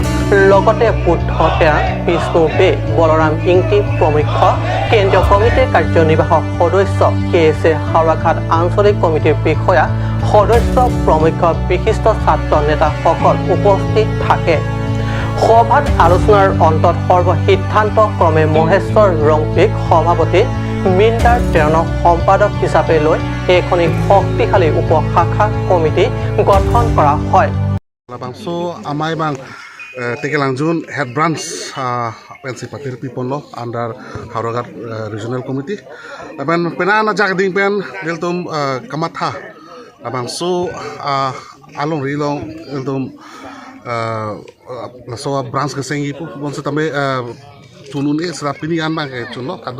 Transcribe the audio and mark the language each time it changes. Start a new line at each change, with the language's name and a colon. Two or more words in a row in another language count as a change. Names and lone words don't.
Assamese: লগতে বুদ্ধ টেৰাং বিষ্ণু বে বলৰাম ইংটি প্ৰমুখ কেন্দ্ৰীয় কমিটিৰ কাৰ্যনিৰ্বাহক সদস্য কেছে হাওৰাঘাট আঞ্চলিক কমিটিৰ বিষয়া সদস্য প্ৰমুখ বিশিষ্ট ছাত্ৰ নেতাসকল উপস্থিত থাকে সভাত আলোচনাৰ অন্তত সৰ্বসিদ্ধান্ত ক্ৰমে মহেশ্বৰ ৰংপিক সভাপতি মিন্দাৰ টেৰণক সম্পাদক হিচাপে লৈ এখনি শক্তিশালী উপশাখা কমিটি গঠন কৰা হয়
Karbi: Labangso amai bang Tekelangjun
English: head branch
Karbi: Pensipatir Pipono under Hauragat Regional Committee. Laban penana jagding pen deltum kamatha. Labangso along rilong deltum laso branch kesengi pu bonso tambe tunun serapini an bang chuno kado